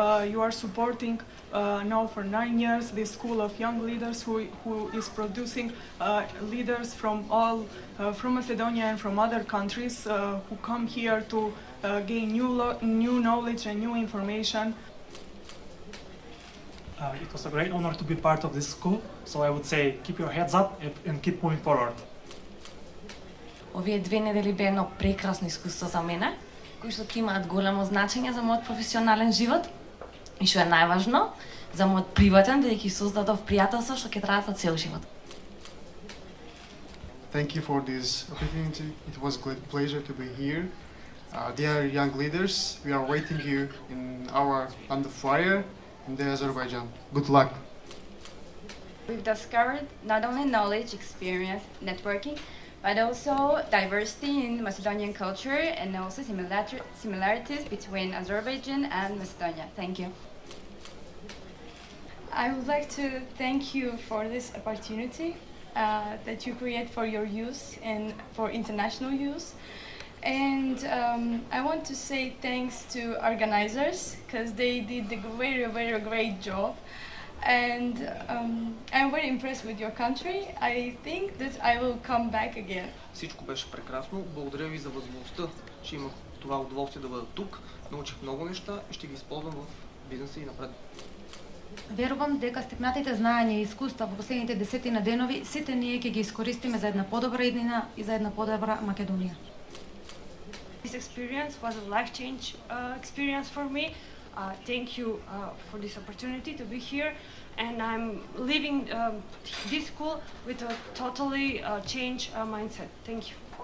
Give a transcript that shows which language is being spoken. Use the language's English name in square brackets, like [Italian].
[English] you are supporting now for 9 years this school of young leaders who is producing leaders from from Macedonia and from other countries who come here to gain new knowledge and new information. It was a great honor to be part of this school, so I would say keep your heads up and keep moving forward. [Macedonian] Овие 2 недели бе едно прекрасно искуство за мене, кои што ќе имаат големо значење за мојот професионален живот и што е најважно, за мојот приватен, бидејќи создадов пријателство што ќе траат за цел живот. [English] Thank you for this opportunity. It was a great pleasure to be here. Dear young leaders, we are waiting you in our land of fire in the Azerbaijan. Good luck. We've discovered not only knowledge, experience, networking, but also diversity in Macedonian culture and also similarities between Azerbaijan and Macedonia. Thank you. I would like to thank you for this opportunity that you create for your use and for international use. And I want to say thanks to organizers because they did a very great job. And I'm very impressed with your country. I think that I will come back again. [Bulgarian] Всичко беше прекрасно. Благодаря ви за възможността, че имах това удоволствие да бъда тук. Научих много неща и ще ги използвам в бизнеса и напред. [Macedonian] Верувам дека стекнатите знаења и искуства во последните 10 денови сите ние ќе ги искористиме за една подобра иднина и за една подобра Македонија. [English] This experience was a life-change experience for me. Thank you for this opportunity to be here, and I'm leaving this school with a totally changed mindset. Thank you.